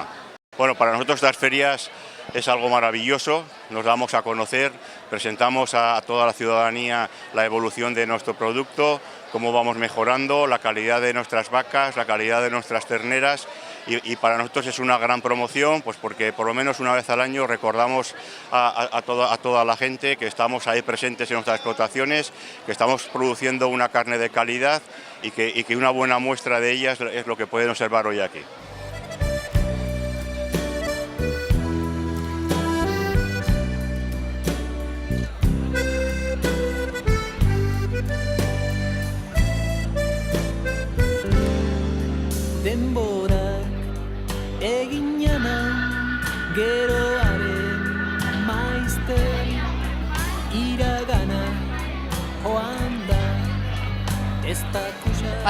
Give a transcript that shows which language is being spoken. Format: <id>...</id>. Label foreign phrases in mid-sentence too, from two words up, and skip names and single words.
<es>Bueno, para nosotros estas ferias es algo maravilloso, nos damos a conocer, presentamos a toda la ciudadanía la evolución de nuestro producto, cómo vamos mejorando, la calidad de nuestras vacas, la calidad de nuestras terneras, y para nosotros es una gran promoción, pues porque por lo menos una vez al año recordamos a toda la gente que estamos ahí presentes en nuestras explotaciones, que estamos produciendo una carne de calidad y que una buena muestra de ella es lo que pueden observar hoy aquí.</es> <eu>Denborak eginana geroaren maizter iragana joan da ez da kusa.</eu>